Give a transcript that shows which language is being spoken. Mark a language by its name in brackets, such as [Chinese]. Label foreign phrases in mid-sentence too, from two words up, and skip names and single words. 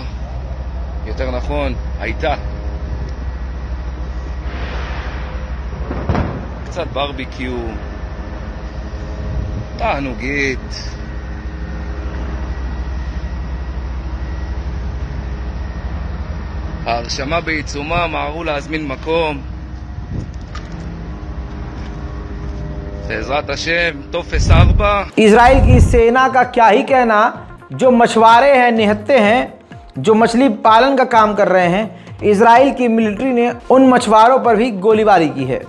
[Hebrew] יותר נכון, הייתה. קצת ברביקיו, תענוגית. ההרשמה בעיצומה, מהרו להזמין מקום. בעזרת השם, טופס 4. [Hindi] इजराइल की सेना का क्या ही कहना, जो मछुआरे हैं, निहत्ते हैं, जो मछली पालन का काम कर रहे हैं, इजराइल की मिलिट्री ने उन मछुआरों पर भी गोलीबारी की है।